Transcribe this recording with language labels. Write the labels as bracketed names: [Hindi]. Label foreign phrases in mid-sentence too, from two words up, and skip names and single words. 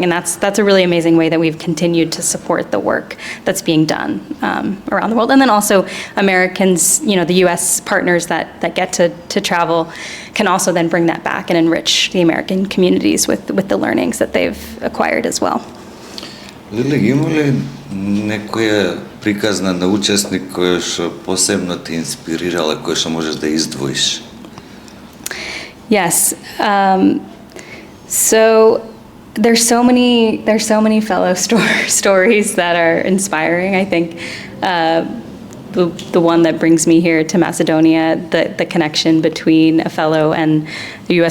[English] And that's a really amazing way that we've continued to support the work that's being done around the world. And then also Americans, the US partners that get to travel can also then bring that back and enrich the American communities with the learnings that they've acquired as well. [Macedonian] Lili, има ли некоја приказна на учесник која што посебно те инспирирала, која што можеш да издвоиш? [English] Yes. So there's so many fellow stories that are inspiring. I think the one that brings me here to Macedonia, the connection between a fellow and the U.S.